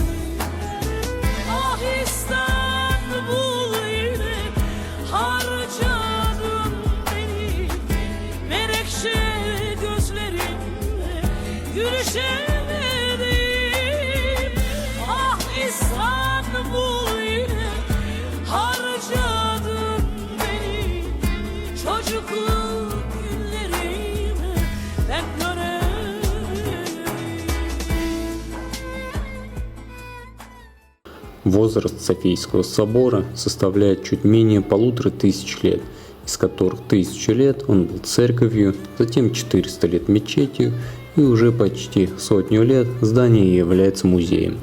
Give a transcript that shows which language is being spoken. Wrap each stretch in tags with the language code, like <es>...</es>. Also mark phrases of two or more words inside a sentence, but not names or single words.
<tr>Ah İstanbul yine harcadın beni, menekşe gözlerinle gülüşemedim. Ah İstanbul yine harcadın beni, çocukluk günlerime ben dönerim.</tr> <ru>Возраст Софийского собора составляет чуть менее 1500 лет, из которых 1000 лет он был церковью, затем 400 лет мечетью и уже почти сотню лет здание является музеем.</ru>